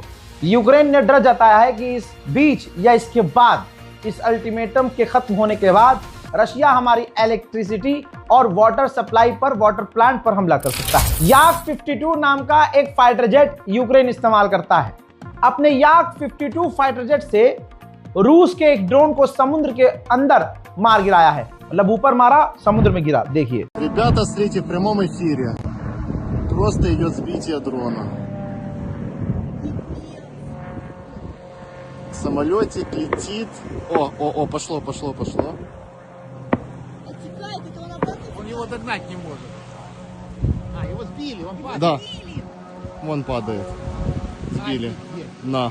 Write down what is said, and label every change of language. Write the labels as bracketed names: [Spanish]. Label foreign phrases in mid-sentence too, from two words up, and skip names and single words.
[Hindi] यूक्रेन ने डर जताया है कि इस बीच या इसके बाद, इस अल्टीमेटम के खत्म होने के बाद, रशिया हमारी इलेक्ट्रिसिटी और [English] water supply [Hindi] पर, [English] water plant [Hindi] पर हमला कर सकता है। याक 52 नाम का एक [English] fighter jet [Hindi] यूक्रेन इस्तेमाल करता है। अपने याक 52 [English] fighter jet [Hindi] से रूस के एक ड्रोन को समुद्र के अंदर मार गिराया है, मतलब ऊपर मारा, समुद्र में गिरा। देखिए, [Russian] Ребята, смотрите, в прямом эфире. Просто идет сбитие дрона. Самолетик летит. О, пошло. Он его догнать не может. Его сбили, он падает. Да, вон падает. Сбили. На.